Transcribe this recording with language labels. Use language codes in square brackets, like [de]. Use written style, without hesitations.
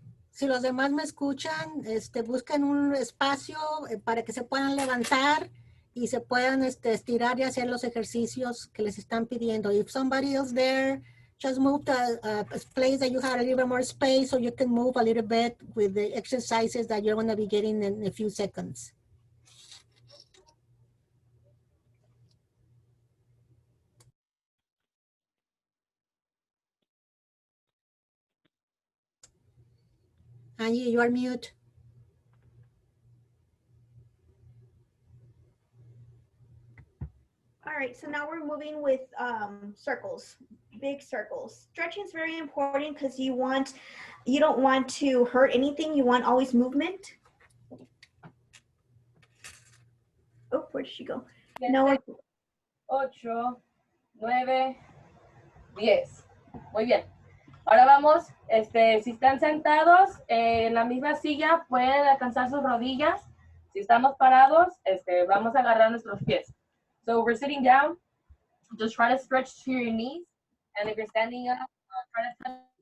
[es] Si los demás me escuchan, busquen un espacio para que se puedan levantar y se puedan estirar y hacer los ejercicios que les están pidiendo. [en] If somebody else there, just move to a place that you have a little bit more space so you can move a little bit with the exercises that you're going to be getting in a few seconds. Angie, you are mute. All right, so now we're moving with circles, big circles. Stretching is very important because you don't want to hurt anything. You want always movement. Oh, where did she go? No. [es] 8, 9, 10. Muy bien. Ahora vamos, si están sentados en la misma silla, pueden alcanzar sus rodillas. Si estamos parados, vamos a agarrar nuestros pies. [en] So we're sitting down, just try to stretch to your knees. And if you're standing up, try to touch.